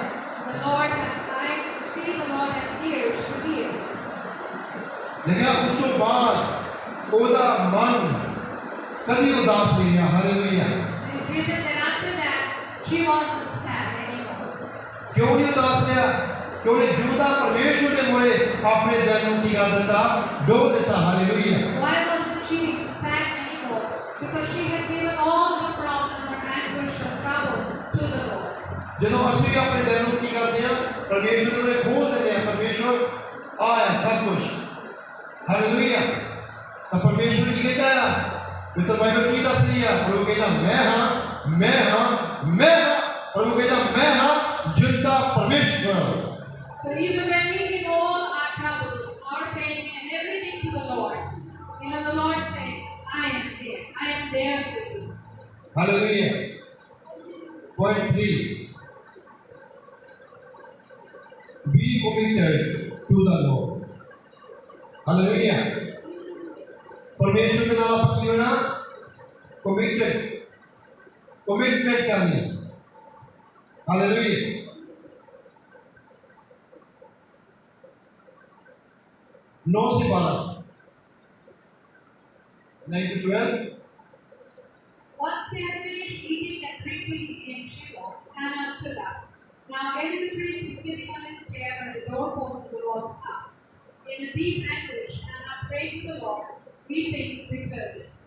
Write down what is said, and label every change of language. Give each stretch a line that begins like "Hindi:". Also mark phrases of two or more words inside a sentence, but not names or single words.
English: The Lord has eyes to see, the Lord has ears to hear.
Punjabi: ਲੇਕਿਨ ਉਸ ਤੋਂ ਬਾਅਦ ਉਹਦਾ ਮਨ ਕਦੀ ਉਦਾਸ ਨਹੀਂ ਰਿਹਾ ਹਾਲੇਲੂਇਆ
English: It is written that after that, she wasn't sad anymore.
Punjabi: ਕਿਉਂ ਨਹੀਂ ਉਦਾਸ ਰਿਹਾ ਕਿਉਂਕਿ ਜੁਦਾ ਪਰਮੇਸ਼ਵਰ ਦੇ ਮੂਹਰੇ ਆਪਣੇ ਦਿਲ ਨੂੰ ਕੀ ਕਰ ਦਿੱਤਾ ਡੋਬ ਦਿੱਤਾ ਹਾਲੇਲੂਇਆ
English: Why wasn't she sad anymore? Because she had given all her problem, her anguish, her trouble to the Lord.
Punjabi: ਜਦੋਂ ਅਸੀਂ ਆਪਣੇ ਦਿਲ ਨੂੰ ਕੀ ਕਰਦੇ ਆ ਪਰਮੇਸ਼ਵਰ ਨੂੰ ਖੋਲ ਦਿੰਦੇ ਆ ਪਰਮੇਸ਼ਵਰ ਆਇਆ ਸਭ ਕੁਝ ਹਾਲੇਲੂਇਆ ਤਾਂ ਪਰਮੇਸ਼ਵਰ ਕੀ ਕਹਿੰਦਾ ਆ ਮਿੱਤਰ ਬਾਈਬਲ ਕੀ ਦੱਸਦੀ ਆ ਉਹ ਕਹਿੰਦਾ ਮੈਂ ਹਾਂ ਮੈਂ ਹਾਂ ਮੈਂ ਹਾਂ ਔਰ ਉਹ ਕਹਿੰਦਾ ਮੈਂ ਹਾਂ ਜਿੰਦਾ ਪਰਮੇਸ਼ਵਰ
English: So even when we give all our troubles, our pain, and everything to the Lord, the Lord says, I am there. I am there with you. Hallelujah. Point 3. Be committed to the Lord.
Hindi: Hallelujah. परमेश्वर के नाम पर क्यों ना commitment करनी.
English: Hallelujah. 9 से 12 9 to 12. Once they had finished eating and drinking in Shiloh, Hannah stood up. Now Eli the priest was sitting on his chair by the doorpost of the Lord's house. In a deep anguish, Hannah prayed to the Lord, weeping bitterly.